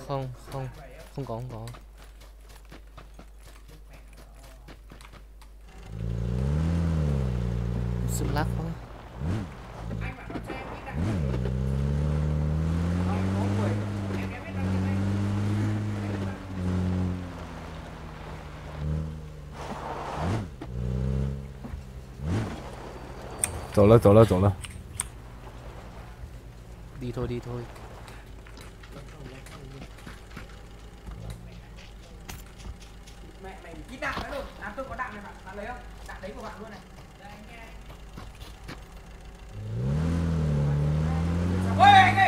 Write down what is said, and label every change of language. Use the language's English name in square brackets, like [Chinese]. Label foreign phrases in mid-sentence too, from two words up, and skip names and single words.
[Vietnamese] Không, không, không có, không có. Sự lắc quá. Anh bảo nó cho em cái đạn. Không, có 10. Em biết đạn cái này. [Chinese] 走了走了走了。 [Vietnamese] Đi thôi, đi thôi. Mẹ mày ít đạn nữa rồi. À tôi có đạn này bạn. Bạn lấy không? Đạn đấy của bạn luôn này. Đây anh nghe. Ôi anh ơi!